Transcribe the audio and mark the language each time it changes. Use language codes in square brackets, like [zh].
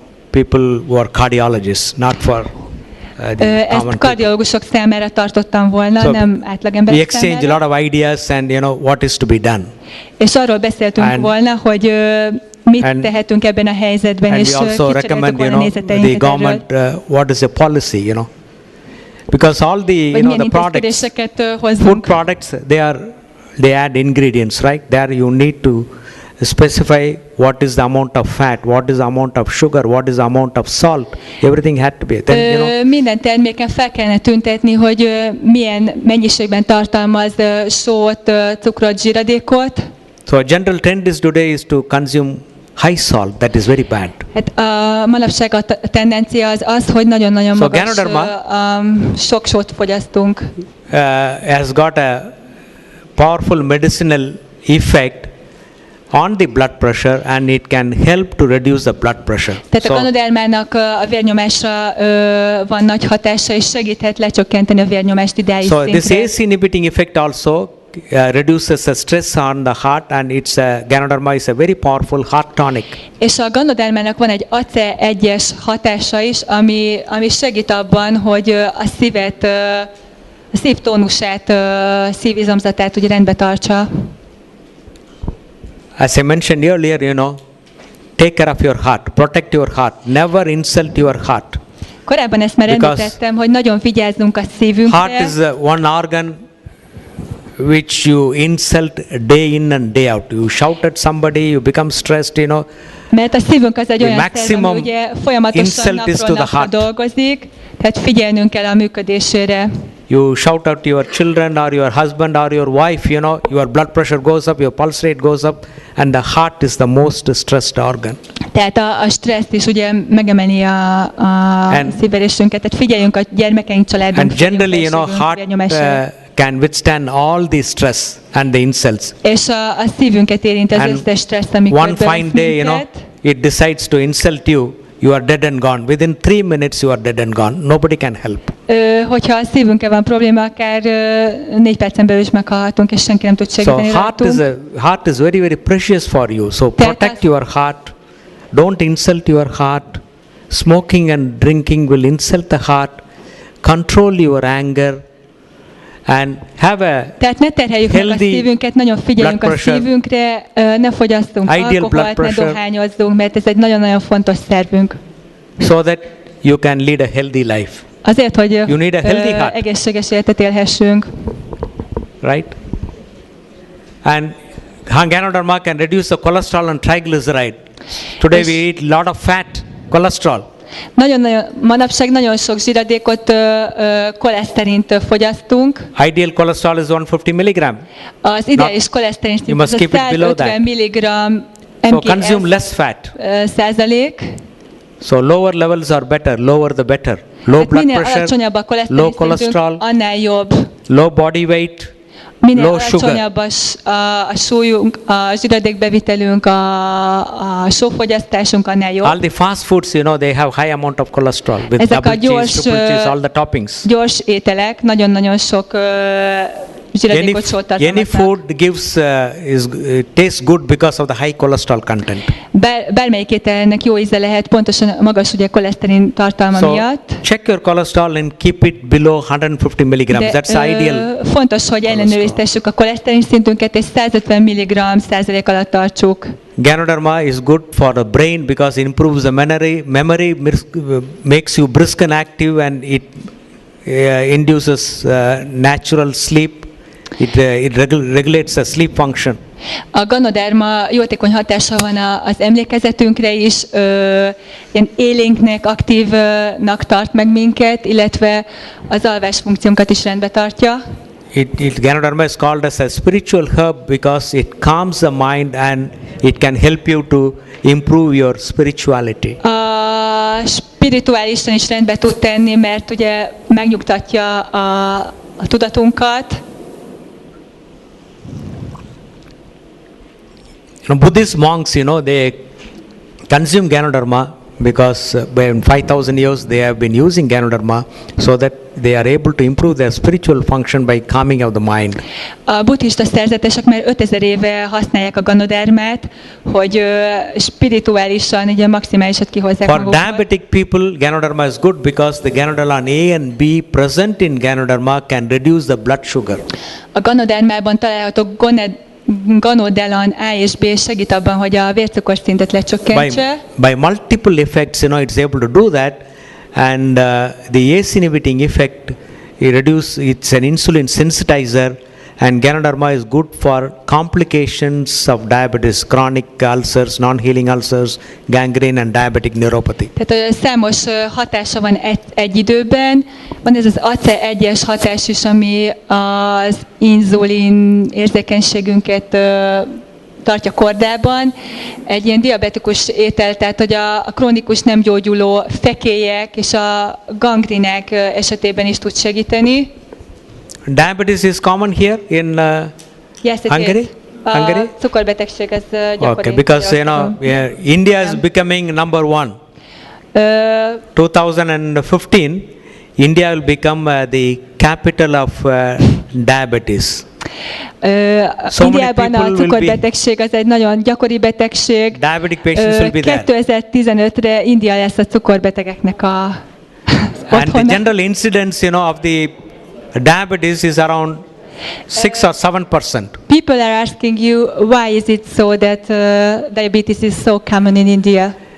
[en] People who are cardiologists, not for [hu] ezt kardiológusok számára tartottam volna, [en] so [hu] nem átlagemberek számára. [en] We exchange a lot of ideas and, you know, what is to be done. [hu] És arról beszéltünk volna, hogy mit tehetünk ebben a helyzetben, és kicseréltük volna nézeteinket erről. [en] What is the policy, you know? Because all the, you know, the products, food products, they add ingredients, right? There you need to specify what is the amount of fat, what is the amount of sugar, what is the amount of salt. Everything had to be. Then, you know, [hu] minden terméken fel kellene tüntetni, hogy milyen mennyiségben tartalmaz sót, cukrot, zsíradékot. [en] So a general trend is today is to consume high salt. That is very bad. [hu] Hát a manapság a tendencia az, hogy nagyon-nagyon magas [en] Ganoderma, [hu] sok sót fogyasztunk. [en] Has got a powerful medicinal effect on the blood pressure, and it can help to reduce the blood pressure. [hu] Tehát a Ganodermának a vérnyomásra van nagy hatása, és segíthet lecsökkenteni a vérnyomást ideális szintre. [en] So this AC inhibiting effect also reduces the stress on the heart, and Ganoderma is a very powerful heart tonic. [hu] És a Ganodermának van egy ACE1-es hatása is, ami segít abban, hogy a szívet, a szívtónusát, szívizomzatát ugye rendbe tartsa. [en] As I mentioned earlier, you know, take care of your heart, protect your heart, never insult your heart. [hu] Korábban ezt már említettem, hogy nagyon vigyázzunk a szívünkre. [en] Heart is one organ which you insult day in and day out. You shout at somebody, you become stressed, you know. [hu] Mert a szívünk az egy olyan szerv, ami ugye folyamatosan napról napra dolgozik, tehát figyelnünk kell a működésére. [en] you shout out to your children or your husband or your wife, your blood pressure goes up, your pulse rate goes up, and the heart is the most stressed organ. [hu] Tehát a stresszt is ugye megemeli a szívverésünket, tehát figyeljünk a gyermekeink családban. [en] And generally, heart can withstand all the stress and the insults. [hu] És a szívünket érint az összes stressz, amikor [en] one fine day, it decides to insult you, you are dead and gone. Within 3 minutes you are dead and gone. Nobody can help. [hu] Hogyha a szívünkkel van probléma, akár 4 percen belül is meghalhatunk, és senki nem tud segíteni rajtunk. [en] So heart is very, very precious for you. So protect your heart. Don't insult your heart. Smoking and drinking will insult the heart. Control your anger. And have a [hu] tehát ne terheljük meg a szívünket, nagyon figyeljünk a szívünkre, ne fogyasszunk alkoholt, ne dohányozzunk, mert ez egy nagyon-nagyon fontos szervünk. [en] So that you can lead a healthy life. [hu] Azért, hogy [en] you need a healthy heart. [hu] Egészséges életet élhessünk. [en] Right? And Ganoderma can reduce the cholesterol and triglyceride. Today we eat a lot of fat, cholesterol. [hu] Manapság nagyon sok zsíradékot, koleszterint fogyasztunk. [en] Ideal cholesterol is 150 mg. [hu] Az ideális koleszterin szint az 150 mg. [en] So consume less fat. [hu] Százalék. [en] So lower levels are better, lower the better. Low blood pressure, low cholesterol, [hu] annál jobb. [en] low body weight, [hu] minél [en] low sugar. [hu] alacsonyabb a súlyunk, a zsíradékbevitelünk, a sófogyasztásunk, annál jobb. [en] All the fast foods, they have high amount of cholesterol with [hu] ezek [en] double [hu] a gyors, [en] cheese, triple cheese, all the toppings. [hu] Gyors ételek nagyon-nagyon sok zsíradékot sót tartalmaznak. [en] Any food gives tastes good because of the high cholesterol content. [hu] Bármelyik ételnek jó íze lehet, pontosan magas ugye koleszterin tartalma miatt. [en] Check your cholesterol and keep it below 150 mg. That's ideal. [hu] Fontos, hogy ellenőriztessük a koleszterin szintünket, és 150 mg százalék alatt tartsuk. [en] Ganoderma is good for the brain because it improves the memory makes you brisk and active, and it induces natural sleep. It regulates the sleep function. [hu] A Ganoderma jótékony hatása van az emlékezetünkre is, ilyen élénknek, aktívnak tart meg minket, illetve az alvás funkciónkat is rendbe tartja. [en] Ganoderma is called as a spiritual herb because it calms the mind and it can help you to improve your spirituality. [hu] A spirituálisan is rendbe tud tenni, mert ugye megnyugtatja a tudatunkat. [en] Buddhist monks, they consume Ganoderma because in 5,000 years they have been using Ganoderma so that they are able to improve their spiritual function by calming of the mind. [hu] A buddhista szerzetesek már 5000 éve használják a Ganodermát, hogy spirituálisan, ugye maximálisat kihozzák magukból. [en] For diabetic people, Ganoderma is good because the Ganoderma A and B present in Ganoderma can reduce the blood sugar. [hu] A Ganodermában található Ganodelan A és B segít abban, hogy a vércukorszintet lecsökkentse. [en] By multiple effects, it's able to do that, and the ACE inhibiting effect, it's an insulin sensitizer, and Ganoderma is good for complications of diabetes, chronic ulcers, non-healing ulcers, gangrene, and diabetic neuropathy. [hu] Tehát számos hatása van egy időben. Van ez az ACE1-es hatás is, ami az inzulin érzékenységünket tartja kordában. Egy ilyen diabetikus étel, tehát hogy a krónikus nem gyógyuló fekélyek és a gangrének esetében is tud segíteni. [en] Diabetes is common here in Hungary? Hungary? [hu] Cukorbetegség az gyakori. [en] Okay, because India is becoming number one. 2015, India will become the capital of diabetes. [hu] Indiában a cukorbetegség az egy nagyon gyakori betegség. [en] Diabetic patients will be there. [hu] 2015-re India lesz a cukorbetegeknek a otthona. [en] And the general incidence, of the diabetes is around 6 or 7%. People are asking you why is it so that diabetes is so common in India?